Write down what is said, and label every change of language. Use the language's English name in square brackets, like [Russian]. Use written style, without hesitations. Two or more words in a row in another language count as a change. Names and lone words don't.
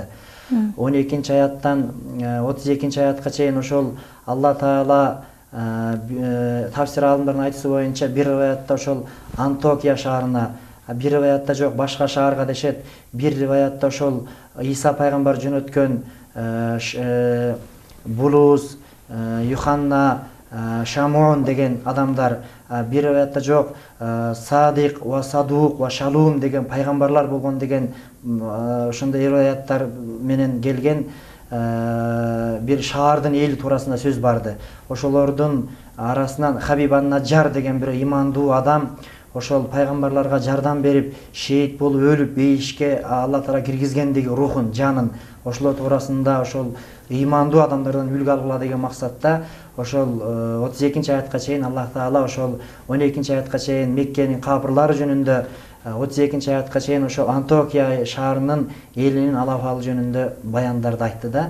[Kyrgyz] 12 аяттан 32 аятка чейин ошол Алла Таала тафсир алымдарынын айтуусу боюнча бир риwayatта ошол Антокия шаарына, бир риwayatта жок башка шаарга дешет, бир риwayatта ошол Иса пайгамбар жөнөткөн Булус, Юханна, Шамон деген адамдар, бир риwayatта жок Садик ва Садук ва Шалум деген пайгамбарлар болгон деген ошондой риwayаттар менен келген бир шаардын эли туурасында сөз барды. Ошолордун арасынан Хабиб ан-Наджар деген бир имандуу адам ошол пайгамбарларга жардам берип, шейит болуп өлүп бейишке Алла Таала киргизгендиги рухун, жанын ошолор туурасында ошол имандуу адамдардан үлгү алгыла деген максатта ошол 32 аятка чейин Аллах Таала ошол 12 аятка чейин Меккенин капырлары жөнүндө, 32 аятка чейин ошол Антокия шаарынын элинин ал абалы жөнүндө баяндарды айтты да.